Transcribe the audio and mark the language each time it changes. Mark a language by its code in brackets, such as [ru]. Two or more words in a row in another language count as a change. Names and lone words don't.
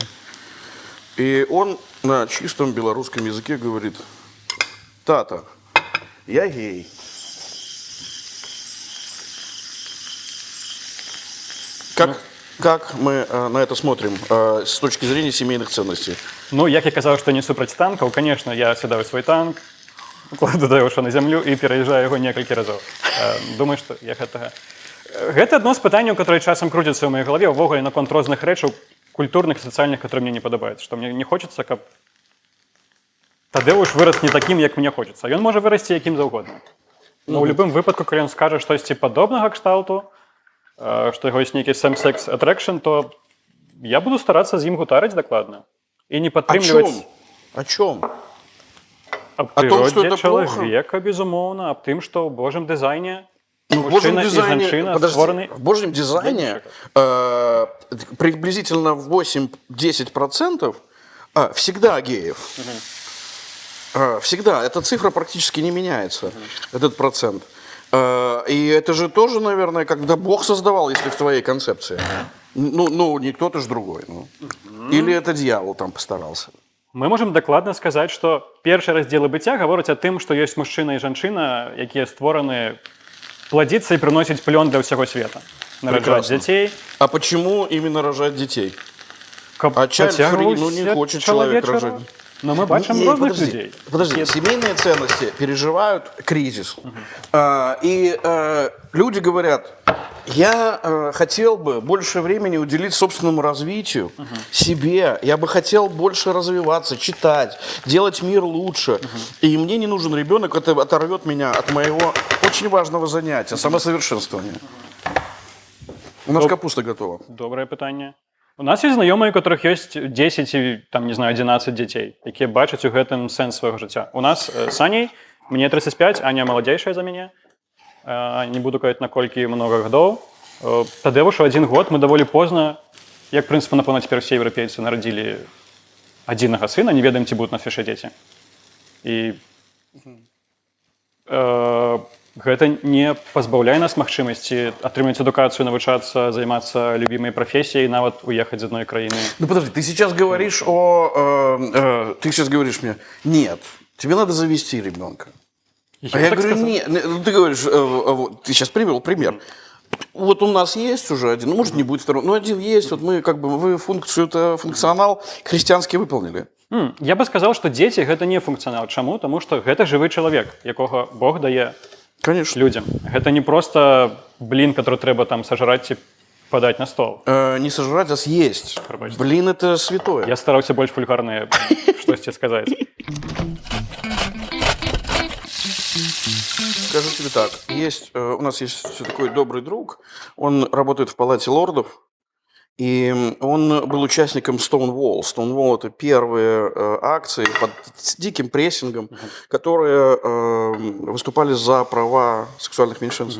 [ru] И он на чистом белорусском языке говорит: «Тата, я гей». Как мы на это смотрим с точки зрения семейных ценностей? [be] Ну, як я казав, што не супраць танкаў, конечно, я сядаю свой танк, кладу даёшу на зямлю і пераязджаю яго некалькі разоў. Думаю, што я гэтага... Гэта адно з пытанняў, которые часам круцяцца ў маёй галаве, увогуле наконт розных рэчаў культурных, сацыяльных, которые мне не падабаюцца. Што мне не хочацца, каб Тадеуш вырас не такім, як мне хочацца. Ён можа вырасці якім заўгодна. Но ў любым выпадку, калі ён скажа штосьці падобнага кшталту, што яго ёсць нейкі [en] same-sex attraction, [be] то я буду старацца з ім гутарыць дакладна. І не падтрымліваць... [ru] О чем? [be] Аб [ru] О том, что [be] прыродзе [ru] это [be] чалавека, безумоўна, аб тым, што ў Божым дызайне [ru] В Божьем [be] мужчына і [ru] дизайне, [be] жанчына [ru] подожди, [be] створаны... [ru] в Божьем дизайне приблизительно 8-10% всегда геев. Всегда. Эта цифра практически не меняется, этот процент. И это же тоже, наверное, когда Бог создавал, если в твоей концепции. Ну не кто-то же другой. Ну. Или это дьявол там постарался. [be] Мы можем дакладна сказаць, што першыя раздзелы быцця гавораць о тым, што ёсць мужчына і жанчына, якія створаны пладзіцца і прыносіць плён для ўсяго света. Нараджаць дзяцей. [ru] А почему именно рожать детей? [be] Каб [en] А child-free, [ru] ну не хочет человек рожать. Но мы бачым розных людей. Подожди, семейные ценности переживают кризис. И люди говорят: я хотел бы больше времени уделить собственному развитию, себе. Я бы хотел больше развиваться, читать, делать мир лучше. И мне не нужен ребенок, это оторвет меня от моего очень важного занятия, самосовершенствования. У нас капуста готова. [be] Добрае пытанне. У нас есть знаёмыя, у которых есть 10 і, там, не знаю, 11 дзяцей, якія бачаць у гэтым сэнс свайго жыцця. У нас с Аней, мне 35, Аня маладзейшая за мяне. Не буду казаць, наколькі много гадоў. Тадеушу 1 год, мы даволі позна, як, в прынцыпе, напэўна, цяпер усе еўрапейцы нарадзілі адзінага сына, не ведаем, ці будуць у нас яшчэ дзеці. І гэта не пазбаўляе нас магчымасці атрымаць адукацыю, навучацца, займацца любімай прафесіяй, нават уехаць з адной краіны. [ru] Ну подожди, ты сейчас говоришь ты сейчас говоришь мне: нет, тебе надо завести ребенка. А я говорю: нет, ты говоришь, ты сейчас привел пример. Вот у нас есть уже один, ну, может, не будет второй, но один есть, вот мы как бы, вы функционал христианский выполнили. Я бы сказал, что [be] дзеці гэта не функцыянал. Чаму? Таму што гэта жывы чалавек, якога Бог дае людям. Гэта не просто блин, который трэба там сажраць і падаць на стол. [ru] Не сожрать, а съесть. Блин, это святое. [be] Я стараўся больш вульгарнае штосьці сказаць. [ru] Скажу тебе так, у нас есть такой добрый друг, он работает в Палате лордов, и он был участником Stonewall. Stonewall – это первые акции под диким прессингом, которые выступали за права сексуальных меньшинств.